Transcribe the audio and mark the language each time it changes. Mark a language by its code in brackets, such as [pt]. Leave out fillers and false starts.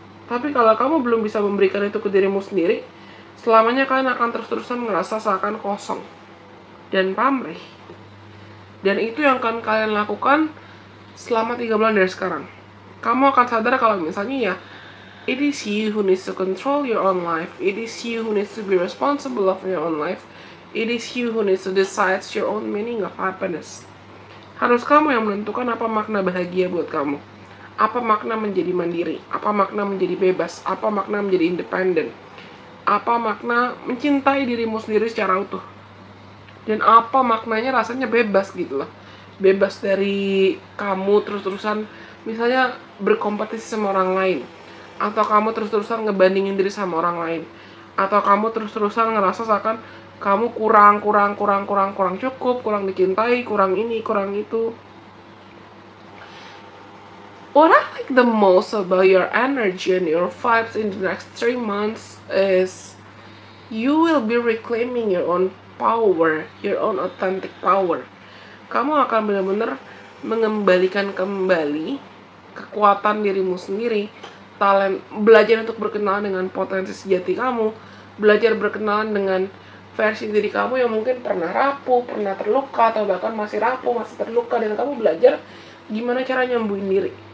[id] Tapi kalau kamu belum bisa memberikan itu ke dirimu sendiri, selamanya kalian akan terus-terusan ngerasa seakan kosong dan pamrih. Dan itu yang akan kalian lakukan selama 3 bulan dari sekarang. Kamu akan sadar kalau misalnya ya, [en] it is you who needs to control your own life. It is you who needs to be responsible of your own life. It is you who needs to decide your own meaning of happiness. [id] Harus kamu yang menentukan apa makna bahagia buat kamu. Apa makna menjadi mandiri? Apa makna menjadi bebas? Apa makna menjadi independen? Apa makna mencintai dirimu sendiri secara utuh? Dan apa maknanya rasanya bebas gitu loh. Bebas dari kamu terus-terusan misalnya berkompetisi sama orang lain, atau kamu terus-terusan ngebandingin diri sama orang lain, atau kamu terus-terusan ngerasa seakan kamu kurang cukup, kurang dicintai, kurang ini, kurang itu. [en] What I like the most about your energy and your vibes in the next 3 months is you will be reclaiming your own power, your own authentic power. [id] Kamu akan benar-benar mengembalikan kembali kekuatan dirimu sendiri, belajar untuk berkenalan dengan potensi sejati kamu, belajar berkenalan dengan versi diri kamu yang mungkin pernah rapuh, pernah terluka, atau bahkan masih rapuh, masih terluka, dan kamu belajar gimana cara nyembuhin diri.